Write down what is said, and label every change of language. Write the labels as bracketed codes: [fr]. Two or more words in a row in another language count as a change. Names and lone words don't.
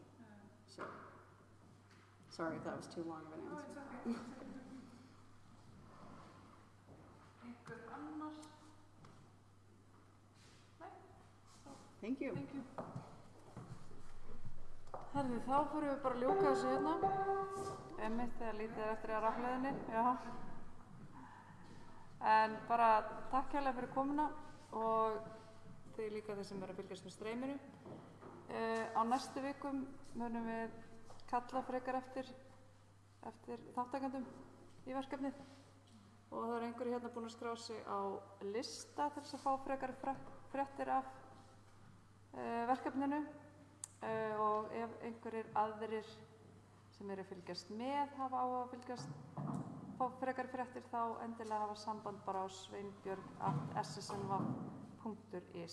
[en] So, sorry if that was too long of an answer. No, it's okay. Thank you. Thank you. [is] Herðu, þá fyrir við bara að ljúka þessu hérna. Einmitt þegar lítið er eftir að rafleiðinni, já. En bara takk hérlega fyrir komuna og þið líka þeir sem eru að fylgjast með streyminu. Á næstu vikum munum við kalla frekar eftir þáttakendum í verkefnið og það er einhverju hérna búin að skrá sig á lista til þess að fá frekar fréttir af verkefninu og ef einhverjir aðrir sem eru að fylgjast með hafa á að fá frekar fréttir þá endilega hafa samband bara á sveinbjörg@ssnv.is.